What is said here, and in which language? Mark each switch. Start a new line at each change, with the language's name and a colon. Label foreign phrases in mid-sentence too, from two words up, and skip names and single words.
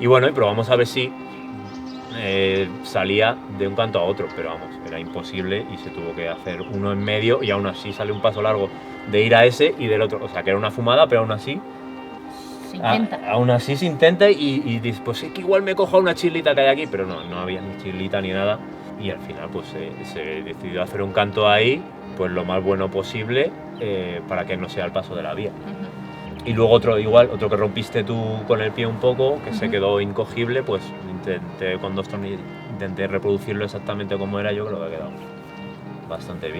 Spanish: Y bueno, y probamos a ver si salía de un canto a otro, pero vamos, era imposible y se tuvo que hacer uno en medio y aún así sale un paso largo de ir a ese y del otro. O sea, que era una fumada, pero aún así... Se intenta. Aún así se intenta y dices, pues es que igual me cojo una chirlita que hay aquí, pero no había ni chirlita ni nada. Y al final pues se decidió hacer un canto ahí, pues lo más bueno posible, para que no sea el paso de la vía. Y luego otro que rompiste tú con el pie un poco, que se quedó incogible, pues intenté con 2 tornillos, intenté reproducirlo exactamente como era, yo creo que ha quedado bastante bien.